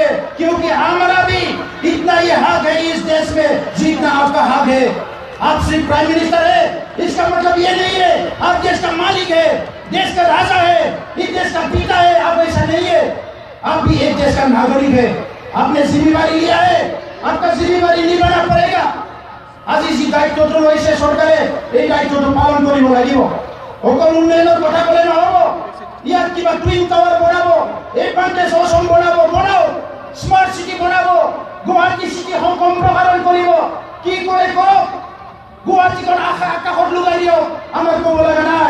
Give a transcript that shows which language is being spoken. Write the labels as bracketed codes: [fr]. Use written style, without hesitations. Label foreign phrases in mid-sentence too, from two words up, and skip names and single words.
[hi] क्योंकि हमारा भी इतना ही हक है इस देश में जितना आपका हक है। आप सिर्फ [en] prime minister [hi] है, इसका मतलब ये नहीं है आप देश का मालिक है, देश का राजा है, इस देश का पिता है। आप ऐसा नहीं है, आप भी एक देश का नागरिक है। आपने जिम्मेदारी लिया है, आपका जिम्मेदारी निभाना पड़ेगा। [as] আজি যি দায়িত্বটো লৈছে চৰকাৰে, এই দায়িত্বটো পালন কৰিব লাগিব। অকল উন্নয়নৰ কথা ক'লে নহ'ব, ইয়াত কিবা [en] twin tower [as] বনাব, এই প্ৰান্তে অসম বনাও, [en] smart city [as] বনাব, গুৱাহাটী চিটি সম্প্ৰসাৰণ কৰিব, কি কৰে কৰক, গুৱাহাটীখন আকাশত লুকাই দিয়ক, আমাৰ ক'ব লগা নাই।